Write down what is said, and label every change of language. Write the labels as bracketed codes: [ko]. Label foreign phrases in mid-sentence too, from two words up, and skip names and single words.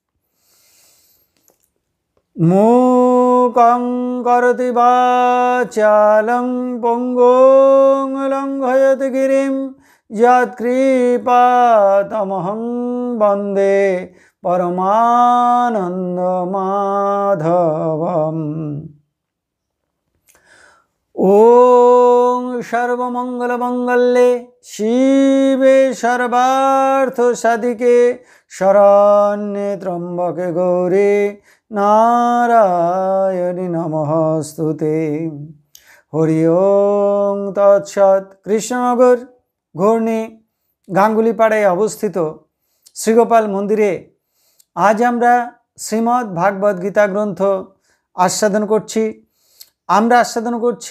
[sa] মূকং করোতি বাচালং পঙ্গুং লঙ্ঘয়তি গিরিম যৎকৃপাতমহং বন্দে পরমানন্দমাধবম। ওম সর্বমঙ্গলমঙ্গলে শিবে সর্বার্থসাধিকে শরণ্যে ত্র্যম্বকে গৌরী নারায়ণী নমস্তুতে। হরি ওম তৎসৎ। [bn] কৃষ্ণনগর ঘূর্ণি গাঙ্গুলিপাড়ায় অবস্থিত শ্রীগোপাল মন্দিরে আজ আমরা শ্রীমদ্ ভাগবত গীতা গ্রন্থ আস্বাদন করছি।